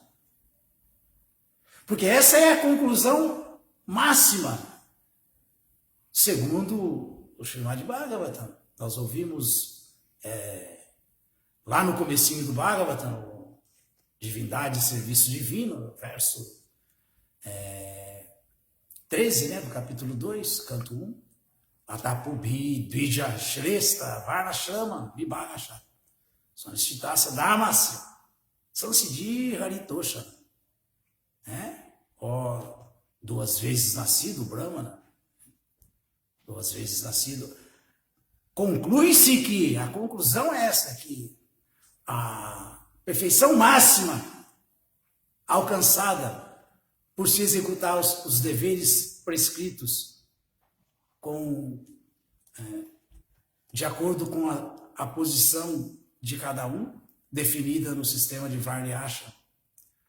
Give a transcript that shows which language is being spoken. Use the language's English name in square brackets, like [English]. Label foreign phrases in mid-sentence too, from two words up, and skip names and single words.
[Portuguese] Porque essa é a conclusão máxima, segundo o Srimad Bhagavatam. Nós ouvimos lá no comecinho do Bhagavatam, Divindade e Serviço Divino, verso 13, do capítulo 2, canto 1. [Sanskrit] अतःपुम्भिः, द्विज, श्रेष्ठा, वर्णाश्रम, विभागशः, स्वनुष्ठितस्य, धर्मस्य, संसिद्धिः हरितोषणम्. [Portuguese] Ó, 2 vezes nascido, Brahmana, 2 vezes nascido. Conclui-se que, a conclusão é essa, que a perfeição máxima alcançada por se executar os deveres prescritos de acordo com a posição de cada um, definida no sistema de Varna e Ashram,